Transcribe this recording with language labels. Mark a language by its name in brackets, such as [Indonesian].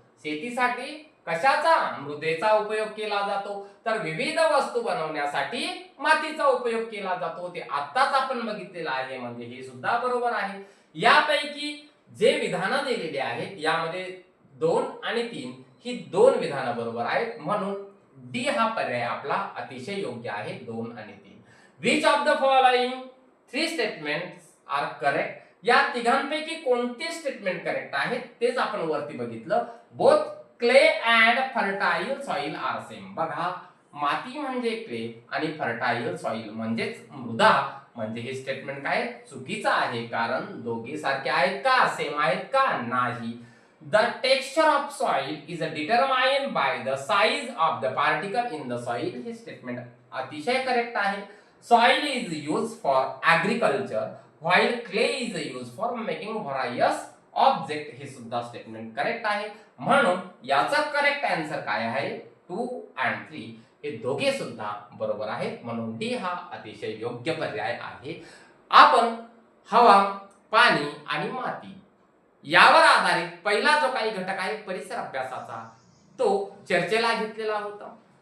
[Marathi] शेतीसाठी कशाचा मृदेचा उपयोग केला जातो तर विविध वस्तू बनवण्यासाठी मातीचा उपयोग केला जातो. ते आत्ताच आपण बघितलेलं आहे. म्हणजे हे सुद्धा बरोबर आहे. यापैकी जे विधानं दिलेली आहेत यामध्ये 2 आणि 3 ही 2 विधानं बरोबर आहेत. म्हणून डी हा पर्याय आपला अतिशय योग्य आहे. 2 आणि 3. [English] Which of the following 3 statements are correct? [Marathi] या तिघांपैकी कोणते स्टेटमेंट करेक्ट आहेत तेच आपण वरती बघितलं. [English] Both clay and fertile soil are same. [Marathi] बघा माती म्हणजे क्ले आणि फर्टाईल सॉइल म्हणजेच मृदा. म्हणजे हे स्टेटमेंट काय चुकीचं आहे. कारण दोघे सारखे आहेत का सेम आहेत का नाही. [English] The texture of soil is determined by the size of the particle in the soil. [Marathi] हे स्टेटमेंट अतिशय करेक्ट आहे. [English] Soil is used for agriculture while clay is used for making various objects. [Marathi] हे सुद्धा statement correct आहे. म्हणून याचा correct answer काय आहे 2 and 3 हे दोघे सुद्धा बरोबर आहेत. म्हणून डी हा अतिशय योग्य पर्याय आहे. आपण हवा पाणी आणि माती यावर आधारित पहिला जो काही घटक आहे परिसर अभ्यासाचा तो चर्चेला घेतलेला होता.